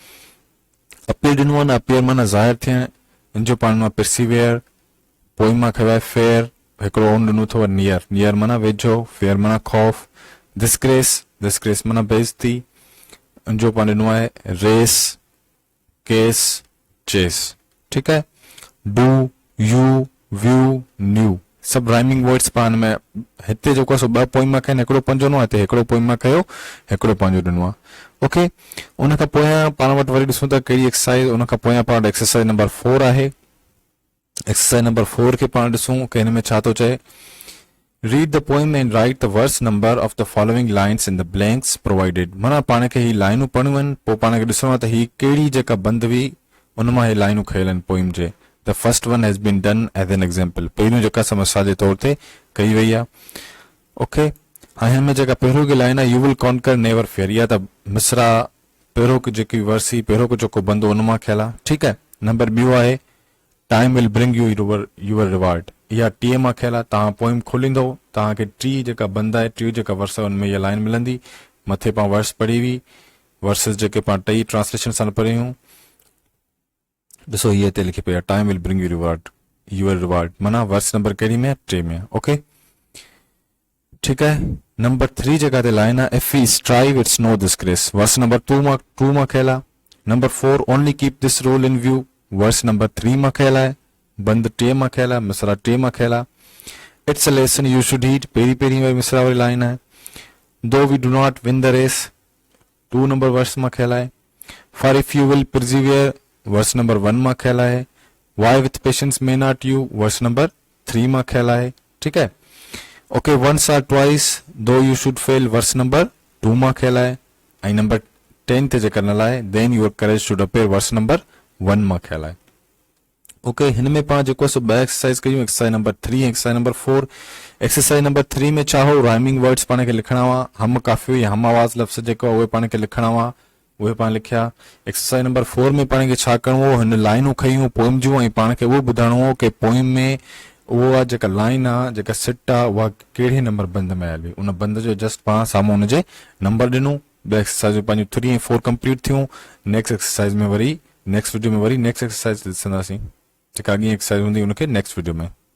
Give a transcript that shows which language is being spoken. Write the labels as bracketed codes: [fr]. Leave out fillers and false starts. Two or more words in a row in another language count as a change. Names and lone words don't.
[sd] अपीयर ॾिनो आहे न, अपीयर माना ज़ाहिर थियण. इन जो पाण ॾिनो आहे परसिवियर. पोइम मां खयो आहे फेयर. हिकिड़ो ओन ॾिनो अथव नियर. नियर माना वेझो, फेयर माना खौफ़. डिस्ग्रेस. डिस्ग्रेस माना बेइज़ती. इन जो पाण ॾिनो आहे [en] race, case, chase. [sd] ठीकु आहे. [en] do, you, view, new [sd] सभु [en] rhyming words [sd] पाण में हिते जेको आहे सो ॿ पोइम मां खयो, हिकिड़ो पंहिंजो ॾिनो आहे, हिते हिकिड़ो पोइम मां खयो, हिकिड़ो पंहिंजो ॾिनो आहे. ओके, उन खां पोयां पाण वटि वरी ॾिसूं था कहिड़ी एक्सरसाइज. उन खां पोयां पाण वटि [en] exercise number [sd] 4 आहे. [en] exercise number [sd] 4 खे पाण ॾिसूं कि हिन में छा थो चए. [en] Read the poem and write the verse number of the following lines in the blanks provided. [sd] माना पाण खे ही लाइनूं पढ़णियूं आहिनि, पोइ पाण खे ॾिसणो आहे त ही कहिड़ी जेका बंद हुई उन मां ही लाइनूं खयल आहिनि पोइम जे. [en] The first one has been done as an example. [sd] पहिरियों जेका समस्या जे तौर ते कई वई आहे. ओके, हाणे हिन में जेका पहिरियों की लाइन आहे, [en] you will conquer never fear, [sd] या त मिसरा पहिरियों की जेकी वर्सी पहिरियों जेको बंदो उन मां खयल आहे. ठीकु आहे. नंबर ॿियो आहे [en] time will bring you your reward, [sd] इहा टी मां खयल आहे. तव्हां पोइम खोलींदो, तव्हांखे टी जेका बंद आहे, टी जेका वर्स आहे उनमें इहा लाइन मिलंदी. मथे पाण वर्स पढ़ी हुई, वर्सिस जेके पाण टई ट्रांसलेशन सां पढ़ियूं. ॾिसो इहे हिते लिखी पई आहे [en] time will bring your reward [sd] माना [en] verse number [sd] कहिड़ी में, 3 में. ओके, ठीकु आहे. नंबर 3 जेका ते लाइन आहे, [en] if we strive it's no disgrace, verse number 2 [sd] मां खयल आहे. [en] number 4 only keep this rule in view, verse number 3 [sd] मां खयल आहे. बंद 3 मां खयल आहे, मिसरा 3 मां खयल आहे. [en] it's a lesson you should heed, [sd] पहिरीं वरी मिसरा वारी लाइन आहे. [en] though we do not win the race, 2 number verse [sd] मां खयल आहे. [en] for if you will persevere, verse number 1 [sd] मां खयल आहे. [en] why with patience may not you, verse number 3 [sd] मां खयल आहे. ठीकु आहे. [en] okay, once or twice though you should fail, verse number 2 [sd] मां खयल आहे. ऐं नंबर 10 ते जेकर न [en] lie then your courage should appear, verse number 1 [sd] मां खयल आहे. ओके, हिन में पाण जेको आहे 2 एक्सरसाइज कयूं, [en] exercise number [sd] 3 ऐं [en] exercise number [sd] 4. [en] exercise number [sd] 3 में छा हो, [en] rhyming words [sd] पाण खे लिखणा हुआ. हम काफ़ी या हम आवाज़ लफ़्ज़ जेको आहे उहे पाण खे लिखणा हुआ, उहे पाण लिखिया. [en] exercise number [sd] 4 में पाण खे छा करिणो हो, हिन लाइनूं खयूं पोइम जूं ऐं पाण खे उहो ॿुधाइणो हो कि पोइम में उहा जेका लाइन आहे, जेका सिट आहे, उहा कहिड़े नंबर बंद में आयल हुई. उन बंद जो जस्ट पाण साम्हूं हुनजे नंबर ॾिनूं. ॿ एक्सरसाइज पंहिंजूं 3 ऐं 4 कंप्लीट थियूं. [en] next exercise [sd] में वरी [en] next video [sd] में वरी [en] next exercise [sd] ॾिसंदासीं. जेका अॻी एक्सरसाइज हूंदी उनखे [en] next video [sd] में.